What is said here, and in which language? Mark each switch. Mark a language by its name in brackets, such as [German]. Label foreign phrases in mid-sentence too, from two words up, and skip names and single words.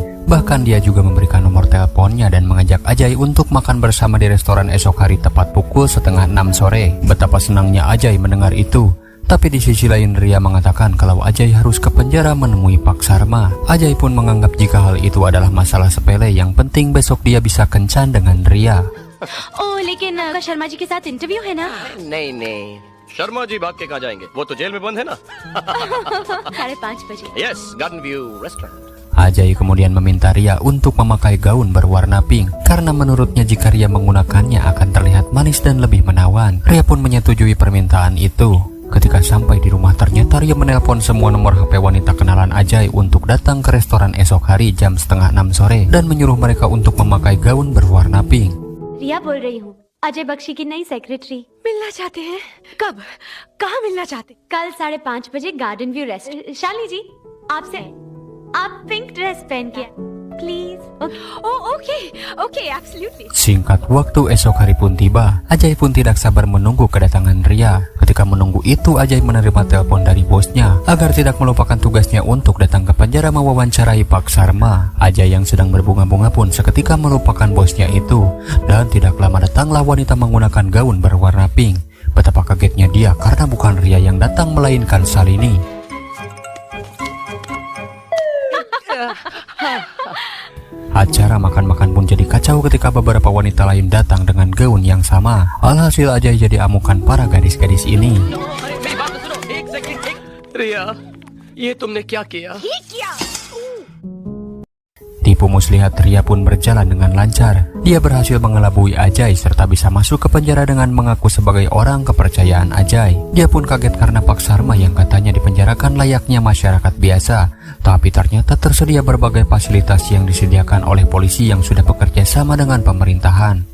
[Indonesian] Bahkan dia juga memberikan nomor teleponnya dan mengajak Ajay untuk makan bersama di restoran esok hari tepat pukul 5:30 sore. Betapa senangnya Ajay mendengar itu. Tapi di sisi lain Ria mengatakan kalau Ajay harus ke penjara menemui Pak Sarma. Ajay pun menganggap jika hal itu adalah masalah sepele, yang penting besok dia bisa kencan dengan Ria. [Hindi] ओ लेकिन शर्मा जी के साथ इंटरव्यू है ना? नहीं नहीं, शर्मा जी भाग के कहाँ जाएंगे? वो तो जेल में बंद है ना। 5:30 बजे। [English] Yes, Garden View Restaurant. [Indonesian] Ajay kemudian meminta Ria untuk memakai gaun berwarna pink karena menurutnya jika Ria menggunakannya akan terlihat manis dan lebih menawan. Ria pun menyetujui permintaan itu. Ketika sampai di rumah ternyata Ria menelpon semua nomor HP wanita kenalan Ajay untuk datang ke restoran esok hari jam 5:30 sore dan menyuruh mereka untuk memakai gaun berwarna pink. [Hindi] रिया बोल रही हूँ, अजय बख्शी की नई सेक्रेटरी। मिलना चाहते हैं? कब? कहाँ मिलना चाहते? कल 5:30 बजे गार्डन व्यू रेस्टोरेंट। शाली जी, आपसे आप [English] pink dress [Hindi] पहन के प्लीज। [English] Okay, absolutely. [Indonesian] Singkat waktu esok hari pun tiba. Ajay pun tidak sabar menunggu kedatangan Ria. Ketika menunggu itu Ajay menerima telepon dari bosnya agar tidak melupakan tugasnya untuk datang ke penjara mewawancarai Pak Sarma. Ajay yang sedang berbunga-bunga pun seketika melupakan bosnya itu. Dan tidak lama datanglah wanita menggunakan gaun berwarna pink. Betapa kagetnya dia karena bukan Ria yang datang melainkan Salini. Acara makan-makan pun jadi kacau ketika beberapa wanita lain datang dengan gaun yang sama. Alhasil Ajay jadi amukan para gadis-gadis ini. [Hindi] अरे मेरी बात तो सुनो, एक सेकंड। रिया, ये तुमने क्या किया? [Indonesian] Tipu muslihat Ria pun berjalan dengan lancar. Dia berhasil mengelabui Ajay serta bisa masuk ke penjara dengan mengaku sebagai orang kepercayaan Ajay. Dia pun kaget karena Pak Sarma yang katanya dipenjarakan layaknya masyarakat biasa. Tapi ternyata tersedia berbagai fasilitas yang disediakan oleh polisi yang sudah bekerja sama dengan pemerintahan.